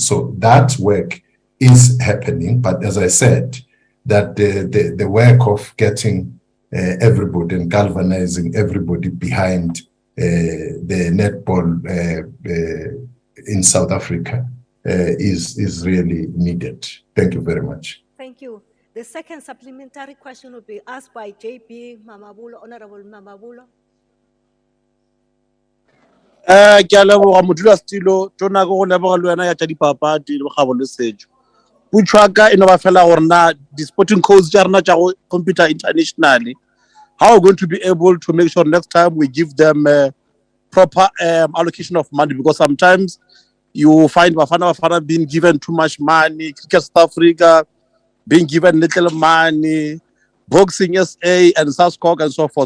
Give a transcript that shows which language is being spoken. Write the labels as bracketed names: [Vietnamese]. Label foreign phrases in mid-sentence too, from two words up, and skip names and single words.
[English] So that work is happening, but as I said, that the work of getting everybody and galvanizing everybody behind the netball in South Africa is really needed. Thank you very much. Thank you. The second supplementary question will be asked by JP Mamabulo, Honorable Mamabulo. [Northern Sotho] Ke a leboga modulasetulo tona go leboga le wena ya tša dipapadi le bogabo le setšo putswaka e no ba fela gore na [English] di-sporting codes [Northern Sotho] tša rena tša go [English] computer internationally, how are we going to be able to make sure next time we give them proper allocation of money? Because sometimes you find Bafana being given too much money, Cricket South Africa being given little money, Boxing SA and SASCOG and so forth.